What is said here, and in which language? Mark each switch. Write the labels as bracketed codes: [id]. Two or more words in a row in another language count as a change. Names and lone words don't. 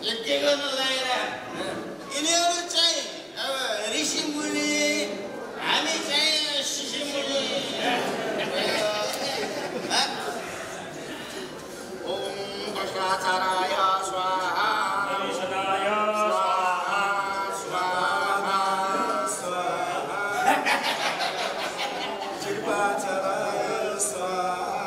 [ne] के गर्न लागेर यिनीहरू चाहिँ अब ऋषिमुनि हामी चाहिँ शिशिमुनि [sa] ओम भ्रष्टाचाराय स्वाहा सदाय स्वाहा स्वाहा स्वाहा कृपाचाराय स्वाहा